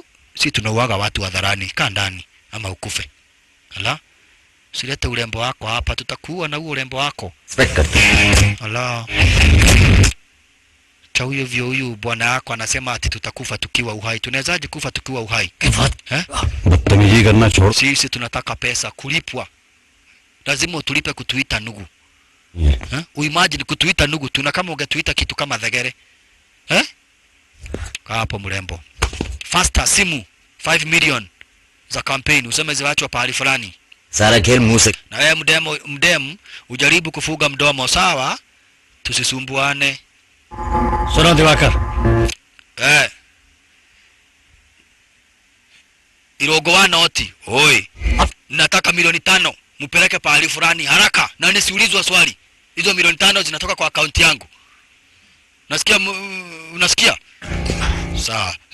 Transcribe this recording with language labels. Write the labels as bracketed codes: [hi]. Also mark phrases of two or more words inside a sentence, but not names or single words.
[sw] Si tunauaga watu hadharani, kaa ndani ama ukufe. Ala? Usilete urembo wako hapa, tutakuwa na huo urembo wako. Ala. Cha huyu bwana yako anasema ati tutakufa tukiwa uhai. Tunawezaje kufa tukiwa uhai? Eh? [hi] बदतमीजी करना छोड़ [sw] Sisi tunataka pesa, kulipwa. Lazima utulipe kutuita ndugu. Eh? Uimagine kutuita ndugu, tuna kama ungetuita kitu kama dhegere. Eh? Hapo mrembo. Faster simu 5 million za campaign, useme ziwachwa pahali fulani. [hi] सारा खेल मुंह से. [sw] Na wewe mdemu ujaribu kufuga mdomo, sawa? Tusisumbuane. [hi] सुनो दिवाकर. [sw] Irogo wa noti. Oi. Nataka milioni 5. Mpeleke pahali fulani haraka. Na nisiulizwe swali. Hizo milioni 5 zinatoka kwa akaunti yangu. Nasikia unasikia? Sawa.